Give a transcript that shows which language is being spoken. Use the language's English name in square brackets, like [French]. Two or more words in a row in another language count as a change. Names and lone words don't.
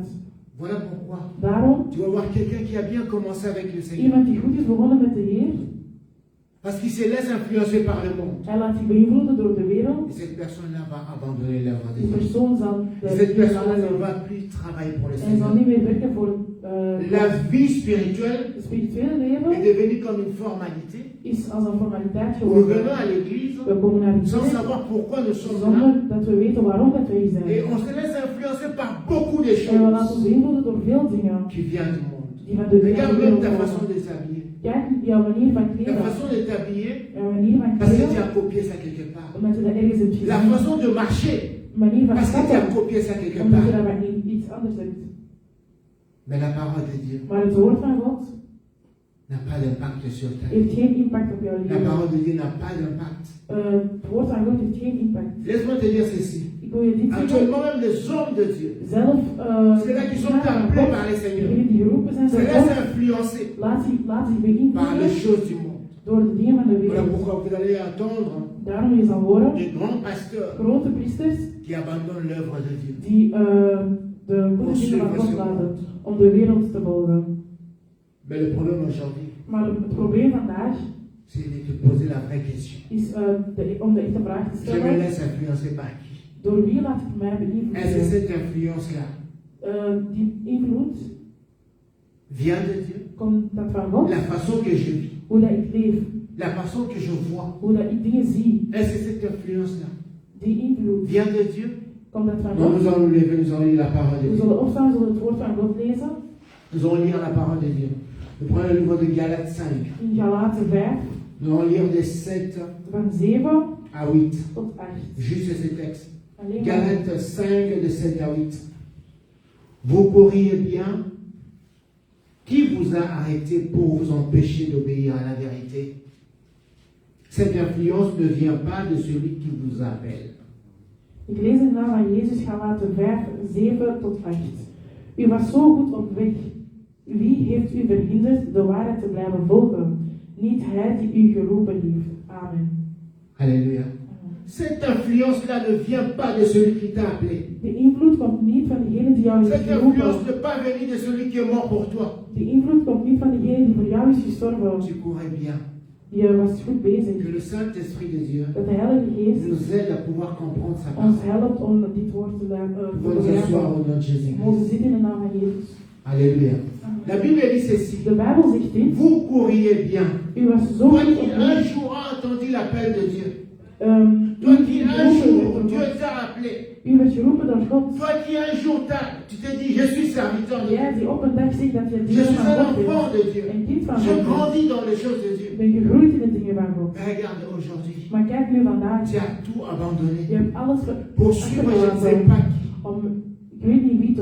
[French] Voilà pourquoi [Dutch] Daarom, [French] tu vas voir quelqu'un qui a bien commencé avec le Seigneur. [Dutch] iemand die goed is begonnen met de Heer, [French] Parce qu'il se laisse influencer par le monde. [Dutch] hij laat zich beïnvloeden door de wereld, [French] Et cette personne-là va abandonner l'œuvre de [Dutch] die [French] Dieu. [Dutch] persoon zal [French] Et cette [Dutch] de [French] personne ne [Dutch] laten [French] va plus travailler pour le [Dutch] en zal [French] Seigneur. [Dutch] niet meer werken voor [French] La vie spirituelle [Dutch] het spirituele [French] est [Dutch] leven, [French] devenue comme une formalité. [Dutch] is als een formaliteit [French] Nous venons [Dutch] geworden. [French] à l'église [Dutch] We komen naar de [French] sans [Dutch] kerk [French] savoir pourquoi nous sommes là. [Dutch] zonder dat we weten waarom dat we hier [French] Et [Dutch] zijn. [French] on se laisse influencer par beaucoup de [Dutch] En we laten ons [French] choses [Dutch] beïnvloeden door veel dingen [French] qui viennent du monde. [Dutch] die van de [French] Regarde même [Dutch] wereld [French] ta [Dutch] komen. [French] façon de s'habiller. [Dutch] Kijk, jouw manier van [French] Ta [Dutch] kleden, [French] façon de t'habiller [Dutch] jouw manier van [French] parce que tu [Dutch] kleden, [French] as copié ça quelque part. [Dutch] omdat je dat ergens hebt [French] La [Dutch] gezien. [French] façon de marcher [Dutch] Manier van [French] parce que tu as [Dutch] stappen, [French] copié ça quelque [Dutch] omdat je [French] part. [Dutch] dat bij iets anders hebt. [French] Mais la parole de Dieu [Dutch] Maar het woord van God [French] n'a pas d'impact sur ta vie. [Dutch] heeft geen impact op jouw [French] La [Dutch] leven. [French] parole de Dieu n'a pas d'impact. [Dutch] Het woord van God heeft geen impact. [French] Laisse-moi te dire ceci. [Dutch] Ik wil je dit zeggen. [French] Actuellement, même les hommes de Dieu, [Dutch] Zelf, [French] ceux-là qui sont appelés par les seigneurs, [Dutch] degenen die geroepen zijn [French] se [Dutch] door [French] laissent [Dutch] God, [French] influencer [Dutch] laat zich [French] par les [Dutch] beïnvloeden [French] choses du monde. [Dutch] door de dingen van de [French] Voilà [Dutch] wereld. [French] pourquoi vous allez attendre [Dutch] Daarom je zal horen, [French] des grands pasteurs [Dutch] grote priesters [French] qui abandonnent l'œuvre de Dieu. [Dutch] die de goede dingen van God laten om de wereld te volgen. [French] Mais le problème aujourd'hui, [Dutch] Maar het probleem vandaag [French] c'est de te poser la vraie question. [Dutch] is om de echte vraag te [French] Je me [Dutch] stellen, [French] laisse influencer par qui? [Dutch] door wie laat ik mij [French] Est-ce que [Dutch] beïnvloeden? [French] cette influence-là [Dutch] Die invloed, [French] vient de Dieu? [Dutch] komt dat van God? [French] La façon que je vis, [Dutch] Hoe dat ik leef, [French] la façon que je vois, [Dutch] hoe dat ik dingen zie, [French] est-ce que cette influence-là [Dutch] die invloed, [French] vient de Dieu? [Dutch] komt dat van [French] Non, nous [Dutch] God? [French] allons nous lever, nous allons lire la parole de [Dutch] We [French] Dieu. [Dutch] zullen opstaan, we zullen het woord van God lezen. [French] Nous allons lire la parole de Dieu. Nous prenons le livre de Galates 5. [Dutch] In Galaten 5, [French] Nous allons lire des 7 [Dutch] van 7 [French] à 8. [Dutch] tot 8. [French] Juste ces textes. [Dutch] Alleen maar. [French] Galates 5, de 7 à 8. Vous courriez bien. Qui vous a arrêté pour vous empêcher d'obéir à la vérité? Cette influence ne vient pas de celui qui vous appelle. [Dutch] Ik lees in naam van Jezus Galaten 5, 7 tot 8. U was zo goed op weg. Wie heeft u verhinderd de waarheid te blijven volgen? Niet hij die u geroepen heeft. Amen. [French] Alléluia. Cette influence-là ne vient pas de celui qui t'a appelé. [Dutch] De invloed komt niet van degene die jou heeft [French] Cette influence [Dutch] geroepen. [French] ne pas venir de celui qui est mort pour toi. [Dutch] De invloed komt niet van degene die voor jou is gestorven. [French] Tu courais bien. [Dutch] Je was goed bezig. [French] Que le Saint-Esprit de Dieu [Dutch] Dat de Heilige Geest [French] nous aide à pouvoir comprendre sa [Dutch] ons [French] parole. [Dutch] helpt om dit woord te [French] Nous allons nous asseoir au [Dutch] begrijpen. [French] nom de Jésus. [Dutch] We mogen zitten in de naam van Jezus. [French] Alléluia. La Bible dit ceci. [Dutch] De Bijbel zegt dit. [French] Vous courriez bien. [Dutch] U was zo [French] Toi [Dutch] goed [French] qui [Dutch] op [French] un [Dutch] weg. [French] jour as entendu l'appel de Dieu. [Dutch] U [French] Toi qui un jour [Dutch] werd [French] Dieu [Dutch] geroepen. [French] t'a appelé. [Dutch] U werd geroepen door God. [French] Toi qui un jour tu t'es dit je suis serviteur de Dieu. [Dutch] Jij die op een dag zegt dat je [French] Je [Dutch] dienst [French] suis [Dutch] van [French] un [Dutch] God [French] enfant [Dutch] bent. [French] de Dieu. [Dutch] Een kind van [French] Je [Dutch] God bent. [French] grandis dans les choses de Dieu. [Dutch] Je bent gegroeid in de dingen van God. [French] Mais regarde aujourd'hui. [Dutch] Maar kijk nu vandaag. [French] Tu as tout abandonné. [Dutch] Je hebt alles [French] Pour suivre je ne sais pas qui. [Dutch] om, ik weet niet wie te